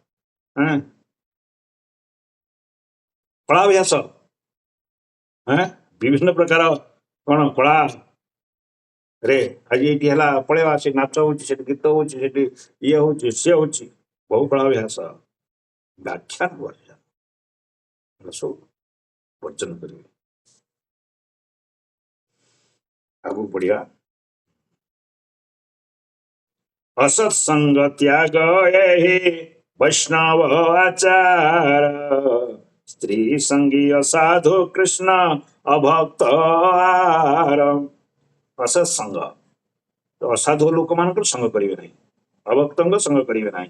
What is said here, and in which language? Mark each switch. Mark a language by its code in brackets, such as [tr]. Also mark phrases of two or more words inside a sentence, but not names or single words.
[or] କଳାଭ୍ୟାସ, ବିଭିନ୍ନ ପ୍ରକାର କ'ଣ କଳା ରେ ଆଜି ଏଇଠି ହେଲା ପଳେଇବା, ସେ ନାଚ ହଉଛି, ସେଠି ଗୀତ ହଉଛି, ସେଠି ଇଏ ହଉଛି, ସିଏ ହଉଛି, ବହୁ କଳାଭ୍ୟାସ, ବ୍ୟାଖ୍ୟାନ ସବୁ ବର୍ଜନ କରିବେ। ଆଗକୁ ବଢିବା। [bn] অসৎসঙ্গ ত্যাগ এই বৈষ্ণব আচার, স্ত্রী সঙ্গী অসাধু কৃষ্ণ অভক্ত আর। [hi] असत्संग तो असाधु लोक मान संग करेंगे नहीं, अभक्तों संग करेंगे नहीं।